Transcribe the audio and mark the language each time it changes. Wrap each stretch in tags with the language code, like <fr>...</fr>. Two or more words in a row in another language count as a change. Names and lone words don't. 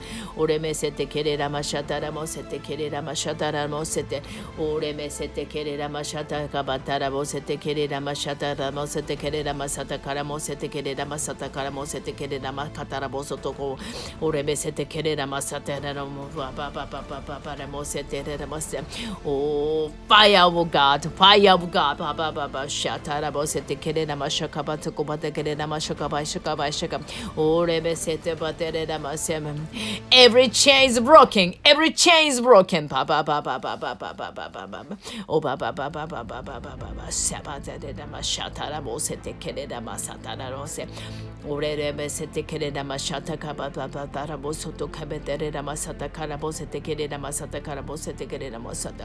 <en>Ore mesete kerera mashatara bosete kerera mashatara bosete. Ore mesete kerera mashata kabatara bosete kerera mashatara mosete kerera masata kara mosete kerera masata kara mosete kerera makatara bosotoko urebe sete kerera masata para mosete mosete. Oh, fire of God, fire of God. Shatara bosete kerera mashaka batoko bata kerera mashaka bashaka bashaka. Urebe sete baterera masem. Every chain is broken. Every chain is broken. Oh, Sabatera Mashatara Mosete Kereda Masatara Rose. Urebe Sete Kereda Mashata Kabata Bosoto Kabetera Masata Karabosete Kereda Masata Karabosete Kereda Mosata.</en>